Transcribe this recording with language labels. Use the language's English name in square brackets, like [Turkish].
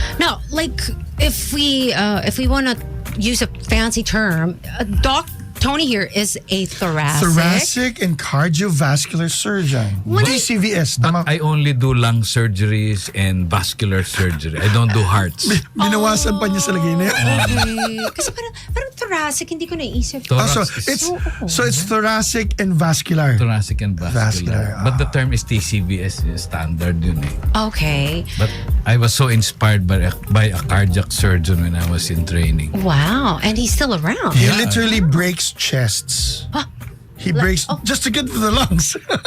[English] Now, like, if we want to use a fancy term, Doc Tony here is a thoracic and cardiovascular surgeon. DCVS. But I only do lung surgeries and vascular surgery. I don't do hearts. [Filipino] Binawasan pa niya sa lagay na yun. Okay. Kasi parang thoracic, hindi ko naisip. [English] So it's thoracic and vascular. Thoracic and vascular. But the term is TCVS, standard [Filipino] yun eh. [English] Okay. But I was so inspired by a cardiac surgeon when I was in training. Wow. And he's still around. He literally breaks chests. He breaks just to get to the lungs.